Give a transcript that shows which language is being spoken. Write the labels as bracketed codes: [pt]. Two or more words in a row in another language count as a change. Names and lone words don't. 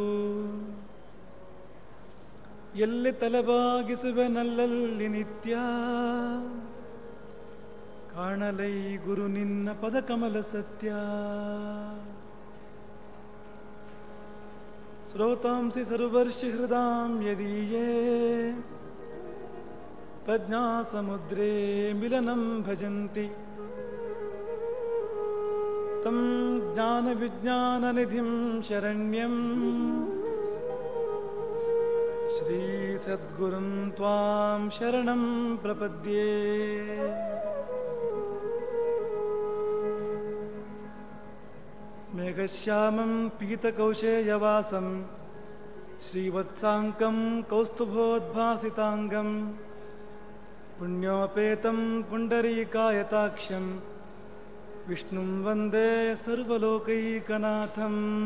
[kn] ಎಲ್ಲಿ ತಲೆಬಾಗಿಸುವೆನಲ್ಲಲ್ಲಿ ನಿತ್ಯ, ಕಾಣಲೈ ಗುರು ನಿನ್ನ ಪದಕಮಲ ಸತ್ಯ. [sa] ಶ್ರೋತಾಂಸಿ ಸರ್ವರ್ಷಿ ಹೃದಾಂ ಯದೀಯೇ, ಪ್ರಜ್ಞಾ ಸಮುದ್ರೇ ಮಿಲನಂ ಭಜಂತಿ. ತಂ ಜ್ಞಾನ ವಿಜ್ಞಾನ ನಿಧಿಂ ಶರಣ್ಯಂ, ಶ್ರೀ ಸದ್ಗುರುಂ ತ್ವಾಂ ಶರಣಂ ಪ್ರಪದ್ಯೆ. ಮೇಘಶ್ಯಾಮಂ ಪೀತಕೌಶೇಯವಾಸಂ, ಶ್ರೀವತ್ಸಾಂಕಂ ಕೌಸ್ತುಭೋದ್ಭಾಸಿತಾಂಗಂ, ಪುಣ್ಯೋಪೇತಂ ಪುಂಡರೀಕಾಯತಾಕ್ಷಂ, ವಿಷ್ಣುಂ ವಂದೇ ಸರ್ವಲೋಕೈಕನಾಥಂ.